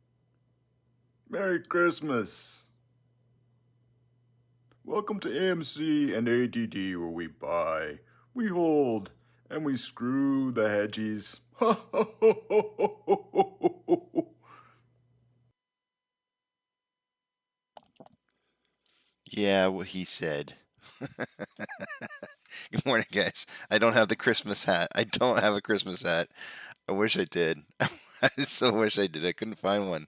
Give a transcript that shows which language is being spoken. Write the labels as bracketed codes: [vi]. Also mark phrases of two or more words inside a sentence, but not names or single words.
[en] Merry Christmas. Welcome to AMC and ADD, where we buy, we hold, and we screw the hedgies. Ha, ha, ho, ho, ho, ho, ho, ho, ho. Yeah, what he said. Good morning, guys. I don't have the Christmas hat. I don't have a Christmas hat. I wish I did. I so wish I did. I couldn't find one.